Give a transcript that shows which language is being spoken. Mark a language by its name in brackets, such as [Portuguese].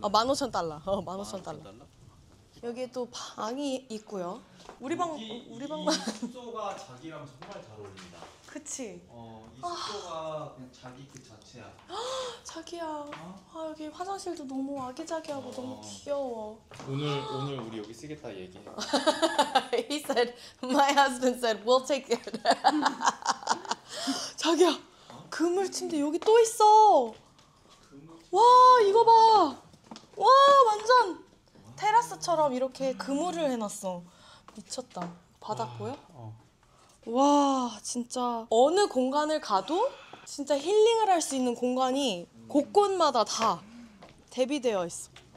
[Korean] 15,000달러. 15,000달러. 여기에 또 방이 있고요. 우리 방 이 숙소가 자기랑 정말 잘 어울린다. 그치? 이 숙소가 그냥 자기 그 자체야. 자기야. 여기 화장실도 너무 아기자기하고 너무 귀여워. 오늘 우리 여기 쓰겠다 얘기해. [English] He said, my husband said, we'll take it. [Korean] 자기야, 그물 침대 여기 또 있어. 와, 이거 봐. 와, 완전 테라스처럼 이렇게 그물을 해놨어. 미쳤다. 바닥 보여? 와, 진짜 어느 공간을 가도 진짜 힐링을 할 수 있는 공간이 곳곳마다 다 대비되어 있어.